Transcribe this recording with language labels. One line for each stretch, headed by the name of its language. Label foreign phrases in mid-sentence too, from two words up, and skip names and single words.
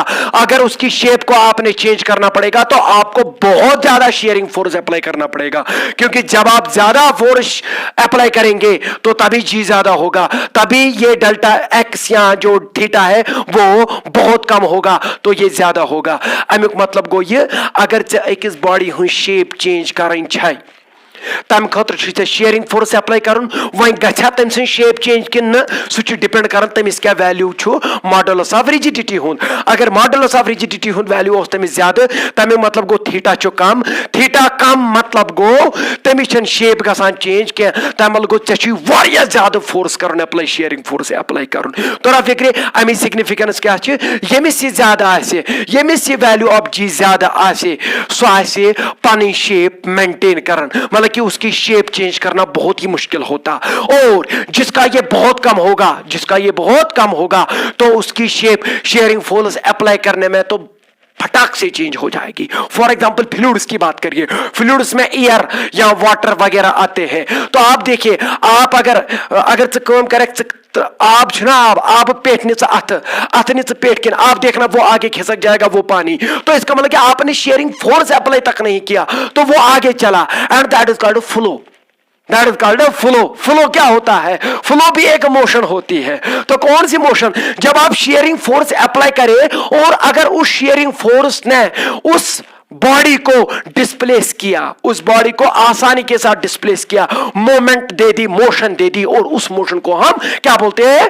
Hindi: अगर उसकी शेप को आपने चेंज करना पड़ेगा तो आपको बहुत ज्यादा
English: shearing force apply
Hindi: करना पड़ेगा, क्योंकि जब आप ज्यादा फोर्स अप्लाई करेंगे तो तभी जी ज्यादा होगा, तभी ये
English: delta x
Hindi: या जो थीटा है वो बहुत कम होगा, तो ये ज्यादा होगा।
Kashmiri: अमुक मतलब गो ये, अगर अकिस बॉडी हुई
English: shape change
Kashmiri: करनी चाहिए तम खतर
English: shearing force apply
Kashmiri: कर, वह गछा तम सं
English: shape change
Kashmiri: कि सह डिपेंड कर तमिस क्या वैल्यू
English: modulus of rigidity
Kashmiri: हुंद। अगर
English: modulus of rigidity
Kashmiri: हुंद वैल्यू तमिस ज्यादा, तमें मतलब गो थीटा कम, थीटा कम मतलब गो तमिस शेप गसान चेंज कह, तम मतलब गो चे ज्यादा फोर्स कर अप्लाई,
English: shearing force apply
Kashmiri: कर। तोरा फिक्रे अमी सिग्निफिकेंस क्या यमिस यह ज्यादा आसे, यमिस यह
English: value of G
Kashmiri: ज्यादा आसे, सो आसे पनी
English: shape maintain
Kashmiri: कर,
Hindi: मतलब कि उसकी शेप चेंज करना बहुत ही मुश्किल होता। और जिसका ये बहुत कम होगा, जिसका ये बहुत कम होगा तो उसकी
English: shape shearing force apply
Hindi: करने में तो फटाक से चेंज हो जाएगी।
English: for example fluids
Hindi: की बात करिए, फ्लूइड्स में एयर या वाटर वगैरह आते हैं, तो आप देखिए, आप अगर काम करे आब आब पेट अथ पेट किन आप देखना वो आगे खिसक जाएगा वो पानी, तो इसका मतलब कि आपने
English: shearing force apply
Hindi: तक नहीं किया तो वो आगे चला,
English: and that is called flow. that is called flow.
Hindi: फ्लो क्या होता है? फ्लो भी एक मोशन होती है। तो कौन सी मोशन? जब आप
English: shearing force apply
Hindi: करें और अगर उस
English: shearing force
Hindi: ने उस बॉडी को डिस्प्लेस किया, उस बॉडी को आसानी के साथ डिस्प्लेस किया, मोमेंट दे दी, मोशन दे दी, और उस मोशन को हम क्या बोलते हैं?